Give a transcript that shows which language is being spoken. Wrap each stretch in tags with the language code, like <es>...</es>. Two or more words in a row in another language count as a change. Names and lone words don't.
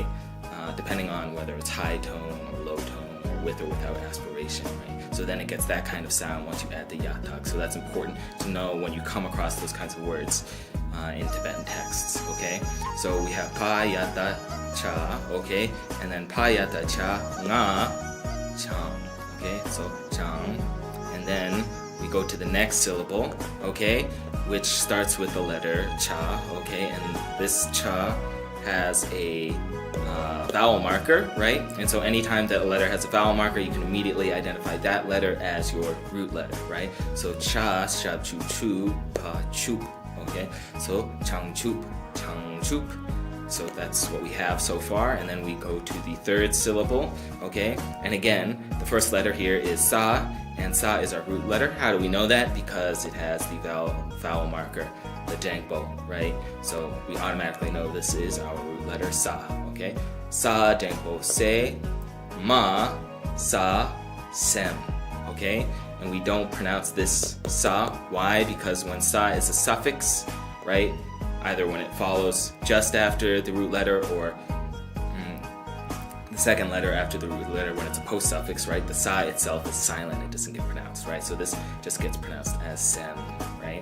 <en>Depending on whether it's high tone or low tone or with or without aspiration, right? So then it gets that kind of sound once you add the yatag. So that's important to know when you come across those kinds of words in Tibetan texts, okay? So we have pa yata cha, okay? And then pa yata cha nga chang, okay? So chang. And then we go to the next syllable, okay? Which starts with the letter cha, okay? And this cha has a vowel marker, right? And so anytime that a letter has a vowel marker, you can immediately identify that letter as your root letter, right? So cha, shab, chu, chu, pa, chup, okay? So chang, chup, chang, chup. So that's what we have so far, and then we go to the third syllable, okay? And again, the first letter here is sa, and sa is our root letter. How do we know that? Because it has the vowel marker, the jangpo, right? So we automatically know this is our root letter sa, okay? Sa, jangpo, se, ma, sa, sem, okay? And we don't pronounce this sa. Why? Because when sa is a suffix, right? Either when it follows just after the root letter or the second letter after the root letter when it's a post-suffix, right? The sa itself is silent, it doesn't get pronounced, right? So this just gets pronounced as sem, right?</en>